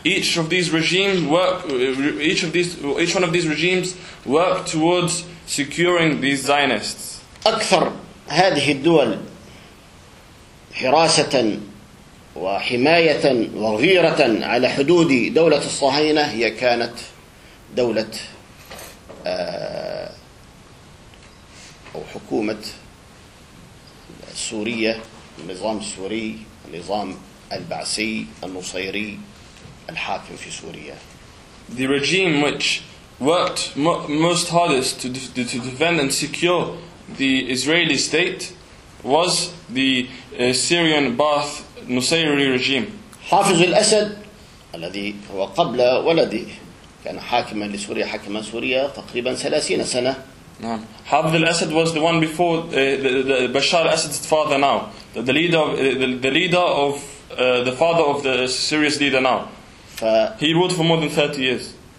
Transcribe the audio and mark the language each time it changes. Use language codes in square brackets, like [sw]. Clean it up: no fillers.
[en] Each one of these regimes work towards securing these Zionists. [ar] أكثر هذه الدول حراسة وحماية وغيرة على حدود دولة الصهاينة هي كانت دولة أو حكومة سورية، النظام السوري، النظام البعثي النصيري الحاكم في سوريا. [en] The regime which worked most hardest to defend and secure the Israeli state was the Syrian Baath Nusayri regime. [ar] حافظ الأسد الذي هو قبل ولدي كان حاكما لسوريا، حكما سوريا تقريبا 30 سنة. نعم. [en] Hafez al-Assad was the one before Bashar al-Assad's father now. The father of the Syrian leader now. He ruled for more than 30 years.